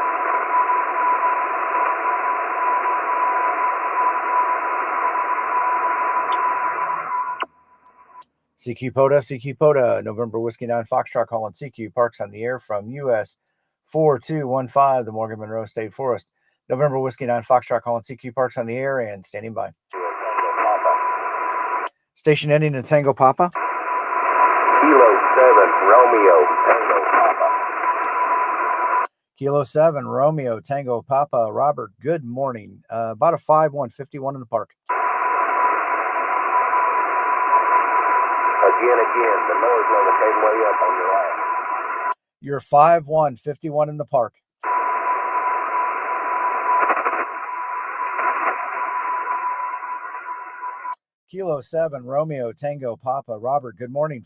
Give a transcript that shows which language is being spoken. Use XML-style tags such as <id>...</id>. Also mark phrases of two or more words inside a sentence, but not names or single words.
<en>CQ POTA, November Whiskey 9 Foxtrot calling CQ, parks on the air from US 4215, the Morgan Monroe State Forest. November Whiskey 9 Foxtrot calling CQ, parks on the air and standing by. Station ending in Tango Papa. Kilo 7 Romeo Tango Papa. Kilo 7 Romeo Tango Papa. Robert, good morning. About a 5-1-51 in the park. Again, the noise level came way up on your last. You're 5-1-51 in the park. Kilo 7 Romeo Tango Papa. Robert, good morning.</en>